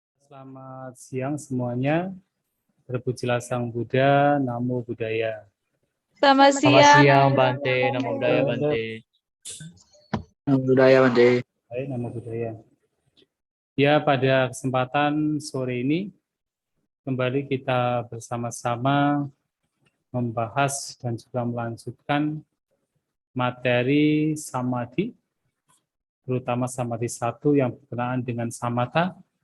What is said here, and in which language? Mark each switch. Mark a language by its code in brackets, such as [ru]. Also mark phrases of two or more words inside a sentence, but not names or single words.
[id] Selamat siang semuanya. Terpujilah Sang Buddha, [pi] Namo Buddhaya. [id] Selamat Selamat siang. siang, Bante. [pi] Namo Buddhaya, [id] Bante. [pi] Namo Buddhaya, [id] Bante. Baik, [pi] Namo Buddhaya. [id] Ya, pada kesempatan sore ini kembali kita bersama-sama membahas dan juga melanjutkan materi samadhi, terutama samadhi 1 yang berkenaan dengan samatha.